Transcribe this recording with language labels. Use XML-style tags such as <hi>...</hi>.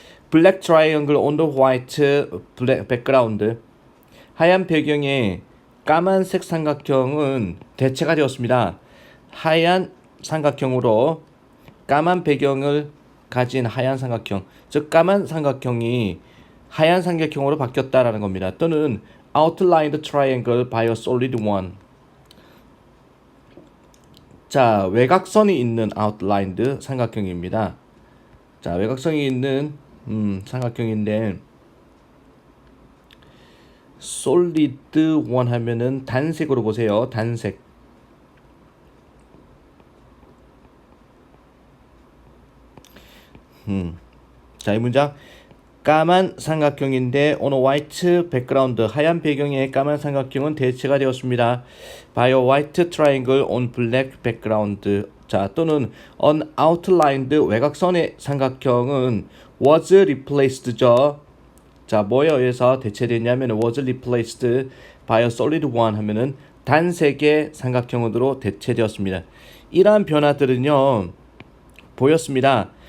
<en>Black triangle on the white background.</en> <ko>하얀 배경에 까만색 삼각형은 대체가 되었습니다. 하얀 삼각형으로 까만 배경을 가진 하얀 삼각형, 즉 까만 삼각형이 하얀 삼각형으로 바뀌었다라는 겁니다. 또는</ko> <en>outlined triangle by a solid one.</en> <ko>자, 외곽선이 있는 outlined 삼각형입니다. 자, 외곽선이 있는 삼각형인데</ko> <en>solid one</en> <ko>하면은 단색으로 보세요. 단색. 자, 이 문장. 까만 삼각형인데</ko> <en>on a white background,</en> <ko>하얀 배경에 까만 삼각형은 대체가 되었습니다.</ko> <en>by a white triangle on black background.</en> <ko>자, 또는 on outlined 외곽선의 삼각형은 was replaced죠. 자, 뭐에 의해서 대체됐냐면</ko> <en>was replaced by a solid one</en> <ko>하면은 단색의 삼각형으로 대체되었습니다. 이러한 변화들은요, 보였습니다.</ko>